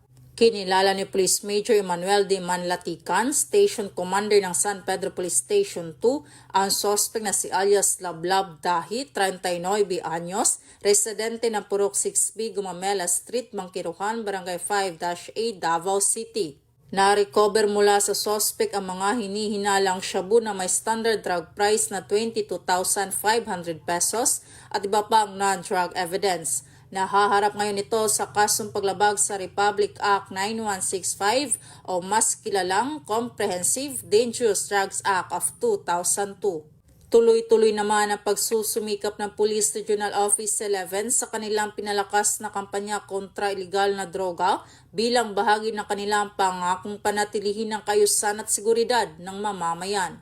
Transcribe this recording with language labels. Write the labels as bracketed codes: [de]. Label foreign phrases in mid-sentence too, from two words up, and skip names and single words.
[tl] Kinilala ni Police Major Emmanuel de Manlatican, Station Commander ng San Pedro Police Station 2, ang suspect na si alias Lablab Dahi, 39 anyos, residente ng Purok 6B Gumamela Street, Bangkiruhan, Barangay 5-A, Davao City. Na-recover mula sa suspect ang mga hinihinalang shabu na may [en] standard drug price [tl] na 22,500 pesos at iba pang [en] non-drug evidence. [tl] Nahaharap ngayon ito sa kasong paglabag sa Republic Act 9165 o mas kilalang Comprehensive Dangerous Drugs Act of 2002. Tuloy-tuloy naman ang pagsusumikap ng Police Regional Office 11 sa kanilang pinalakas na kampanya kontra ilegal na droga bilang bahagi ng kanilang pangakong panatilihin ng kaayusan at seguridad ng mamamayan.